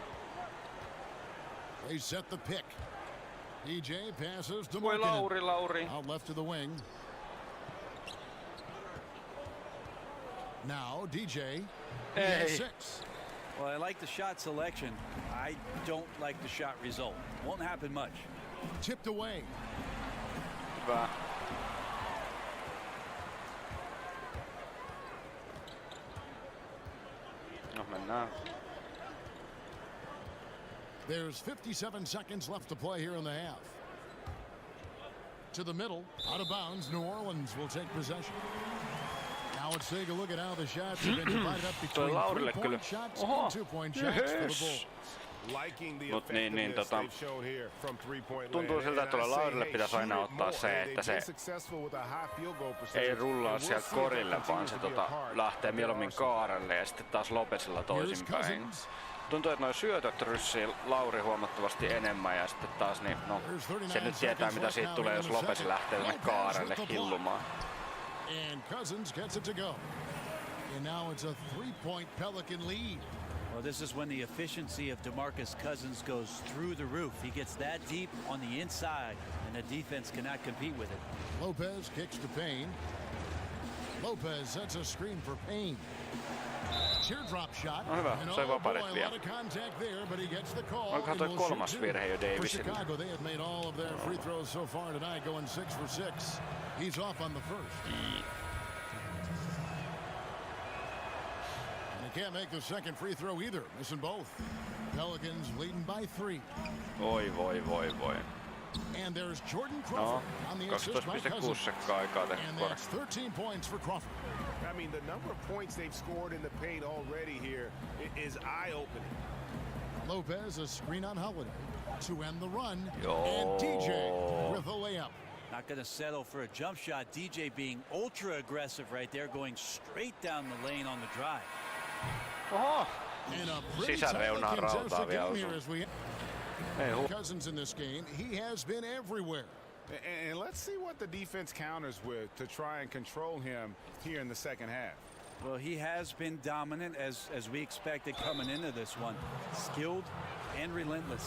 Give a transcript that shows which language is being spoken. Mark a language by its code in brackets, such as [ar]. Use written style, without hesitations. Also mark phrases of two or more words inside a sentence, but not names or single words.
[en] They set the pick. DJ passes to [fi] Voi [en] Markkanen. Lauri. Out left to the wing. Now DJ. He has 6. Well, I like the shot selection. I don't like the shot result. Won't happen much. Tipped away. [fi] Hyvä. No mennään. [en] There's 57 seconds left to play here in the half. To the middle, out of bounds, New Orleans will take possession. Now let's take a look at how the shots have been divided up between 3-point shots and 2-point shots for the Bulls. [fi] Mut niin tuntuu siltä, että tuolla Laurille pitäisi aina ottaa se, että se ei rullaa sieltä korille, vaan se lähtee mieluummin kaarelle ja sitten taas Lopezilla toisinpäin. Tuntuu, että noi syötöt ryssii Lauri huomattavasti enemmän ja sitten taas niin, no, se nyt tietää mitä siitä tulee, jos Lopez lähtee tänne kaarelle hillumaan. [en] And Cousins gets it to go. And now it's a 3-point Pelican lead. Well, this is when the efficiency of DeMarcus Cousins goes through the roof. He gets that deep on the inside, and the defense cannot compete with it. Lopez kicks to Payne. Lopez sets a screen for Payne. Teardrop shot. [fi] No hyvä, sai vapaaret [en] a [fi] vielä. [en] lot of contact there, but he gets the call. [fi] Onkohan toi kolmas virhe jo [en] For [fi] Davisille? [en] Chicago, they have made all of their free throws so far tonight, going 6 for 6. He's off on the first. And he can't make the second free throw either, missing both. Pelicans leading by 3. [fi] Voi. [en] And there's Jordan Crawford on the assist by [fi] 12,6 [en] Cousins. [fi] sekkaa aikaa tehty [en] And [fi] kore. [en] that's 13 points for Crawford. I mean, the number of points they've scored in the paint already here is eye-opening. Lopez a screen on Holiday to end the run. Yo. And DJ with a layup. Not going to settle for a jump shot. DJ being ultra aggressive right there, going straight down the lane on the drive. [fi] Oho! [en] And a pretty [fi] Sisäreunaan [en] tightly contested [fi] rautaa vielä [en] game here [fi] osuu. [en] as we Cousins in this game. He has been everywhere. And let's see what the defense counters with to try and control him here in the second half. Well, he has been dominant as we expected coming into this one. Skilled and relentless.